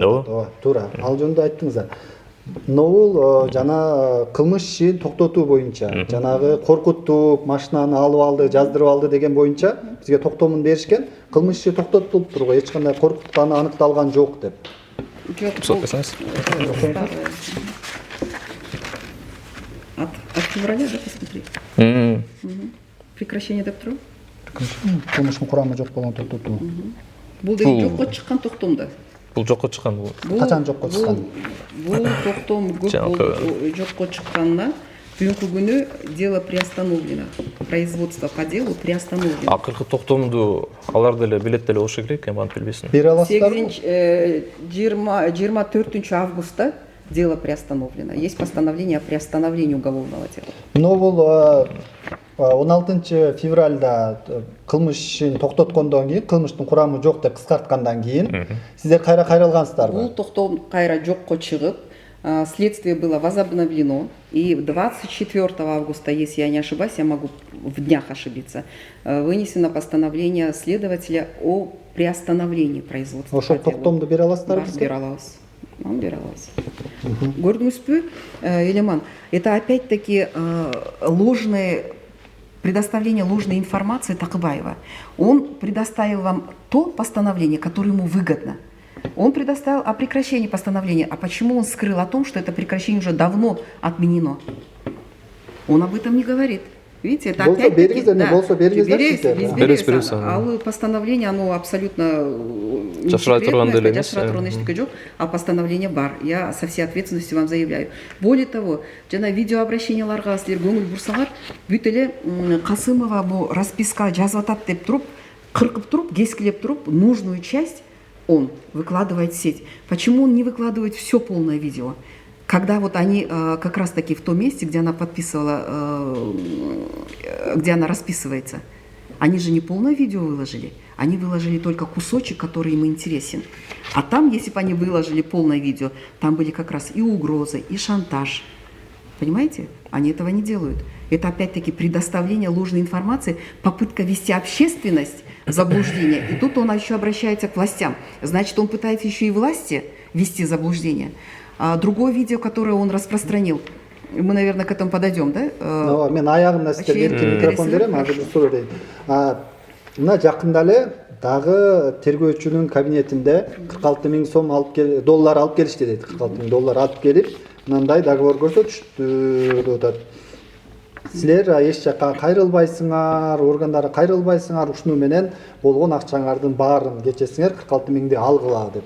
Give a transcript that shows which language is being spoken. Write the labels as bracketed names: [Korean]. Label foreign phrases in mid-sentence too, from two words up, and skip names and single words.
[Kyrgyz] Ооба, туура. Ал жөнүндө айттыңыз. Бул жана кылмыш ишин токтотуу боюнча, жанагы коркуттуп, машинаны алып алды, жаздырып алды деген боюнча бизге токтомун беришкен. Кылмыш иши токтотулуп тургу, эч кандай коркутканы аныкталган жок деп. Сотпасаңыз. [Russian] От февраля, да, посмотри. [Kyrgyz] Прекращение деп турам. Кылмыштын курамы жок болгон токтотуу. Бул деген жокко чыккан токтом да. Бул жокко чыккан бул. Качан жокко чыккан? Бул токтом жокко чыкканына бүгүнкү күнү [Russian] дело приостановлено. Производство по делу приостановлено. [Kyrgyz] Акыркы токтомду алар деле билет деле болушу керек, эми аны билбейсиң. Бере аласыздарбы? [Russian] 24 августа дело приостановлено. Есть постановление о приостановлении уголовного дела. [Kyrgyz] Но бул 16 февралда кылмыш ишин токтоткондон кийин, кылмыштын курамы жок деп кыскарткандан кийин сиздер кайра кайрылгансыздарбы? Бул токтом кайра жокко чыгып, [Russian] следствие было возобновлено, и 24 августа, если я не ошибаюсь, я могу в днях ошибиться, вынесено постановление следователя о приостановлении производства. [Kyrgyz] Ошол токтомду бере аласыздарбы? Бере алабыз. Көрдүңүзбү, Элеман, [Russian] это опять-таки предоставление ложной информации Такыбаева. Он предоставил вам то постановление, которое ему выгодно. Он предоставил о прекращении постановления. А почему он скрыл о том, что это прекращение уже давно отменено? Он об этом не говорит. Видите, это опять-таки... А постановление, оно абсолютно секретное, а постановление бар. Я со всей ответственностью вам заявляю. Более того, [Kyrgyz] жана видеообращенияларга силер көңүл бурсаңар, бүт эле Касымова бу расписка жазып атат деп туруп, кыркып туруп, кескилеп туруп, [Russian] нужную часть он выкладывает в сеть. Почему он не выкладывает все полное видео? Когда вот они как раз-таки в том месте, где она подписывала, где она расписывается, они же не полное видео выложили, они выложили только кусочек, который им интересен. А там, если бы они выложили полное видео, там были как раз и угрозы, и шантаж. Понимаете? Они этого не делают. Это опять-таки предоставление ложной информации, попытка ввести общественность в заблуждение. И тут он еще обращается к властям. Значит, он пытается еще и власти ввести в заблуждение. Другое видео, которое он распространил, мы, наверное, к этому подойдем, да? [Kyrgyz] Мен аягына сиздерге микрофон берем, азыр суроо дейт. Мына жакында эле дагы тергөөчүнүн кабинетинде 46 000 сом доллар алып келишти дейт. 46 000 доллар алып келип, мындай договор көрсөтүштү деп атат. Силер эч жакка кайрылбайсыңар, органдары кайрылбайсыңар, ушуну менен болгон акчаңардын баарын кечесиңер 46 000 алгыла деп.